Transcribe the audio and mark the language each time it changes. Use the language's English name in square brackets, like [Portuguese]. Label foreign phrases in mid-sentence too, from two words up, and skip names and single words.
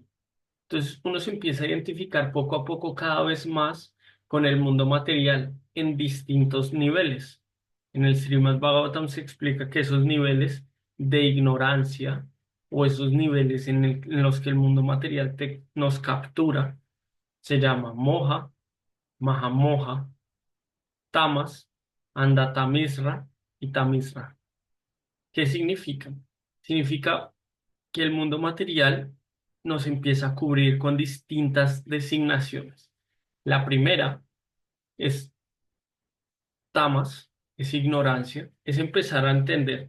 [Spanish] Entonces uno se empieza a identificar poco a poco cada vez más con el mundo material en distintos niveles. En el Srimad Bhagavatam se explica que esos niveles de ignorancia o esos niveles en los que el mundo material nos captura se llama [Sanskrit] मोह महामोह तमस् अन्धतामिस्र [Spanish] y tamisra. ¿Qué significa? Significa que el mundo material nos empieza a cubrir con distintas designaciones. La primera es tamas, es ignorancia, es empezar a entender.